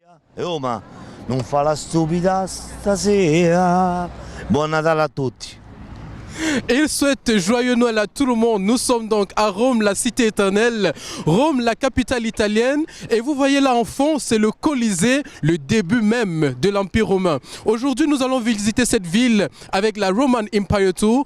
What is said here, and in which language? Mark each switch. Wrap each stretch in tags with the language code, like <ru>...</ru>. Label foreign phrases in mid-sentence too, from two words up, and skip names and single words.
<it>Roma, non fa la stupida stasera. Buon Natale a tutti.</it> <fr>Et il souhaite joyeux Noël à tout le monde. Nous sommes donc à Rome, la cité éternelle. Rome, la capitale italienne. Et vous voyez là en fond, c'est le Colisée, le début même de l'Empire romain. Aujourd'hui, nous allons visiter cette ville avec la Roman Empire Tour.</fr>